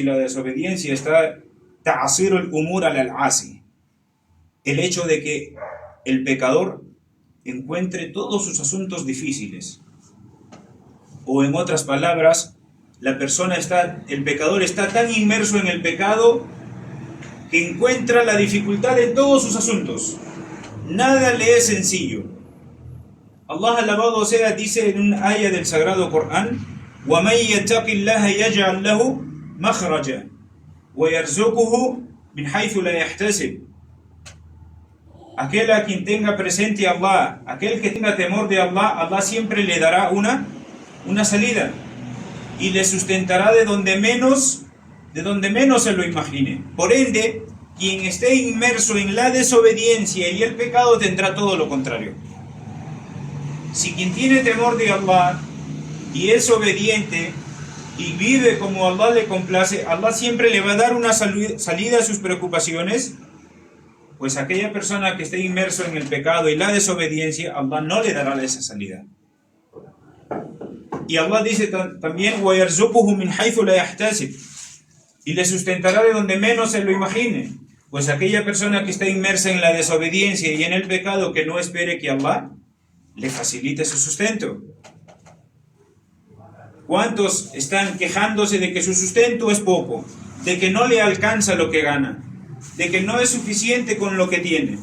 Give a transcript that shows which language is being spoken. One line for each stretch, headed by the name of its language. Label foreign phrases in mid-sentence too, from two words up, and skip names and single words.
Spanish: la desobediencia está
Arabic: تعسير أمور العاصي,
Spanish: el hecho de que el pecador encuentre todos sus asuntos difíciles, o en otras palabras, el pecador está tan inmerso en el pecado que encuentra la dificultad en todos sus asuntos. Nada le es sencillo. Allah alabado sea dice en un ayah del Sagrado Corán:
Arabic: وَمَنْ يَتَّقِ اللَّهَ يَجْعَلْ لَهُ مَخْرَجًا وَيَرْزُقُهُ مِنْ حَيْثُ لَا يَحْتَسِبُ.
Spanish: Aquel a quien tenga presente a Allah, aquel que tenga temor de Allah, Allah siempre le dará una salida y le sustentará de donde menos se lo imagine. Por ende, quien esté inmerso en la desobediencia y el pecado tendrá todo lo contrario. Si quien tiene temor de Allah y es obediente y vive como Allah le complace, Allah siempre le va a dar una salida a sus preocupaciones. Pues aquella persona que esté inmerso en el pecado y la desobediencia, Allah no le dará esa salida. Y Allah dice también:
Arabic: وَيَرْزُقُهُ مِنْ حَيْثُ لَا يَحْتَسِبُ.
Spanish: y le sustentará de donde menos se lo imagine. Pues aquella persona que está inmersa en la desobediencia y en el pecado, que no espere que Allah le facilite su sustento. ¿Cuántos están quejándose de que su sustento es poco, de que no le alcanza lo que gana, de que no es suficiente con lo que tiene?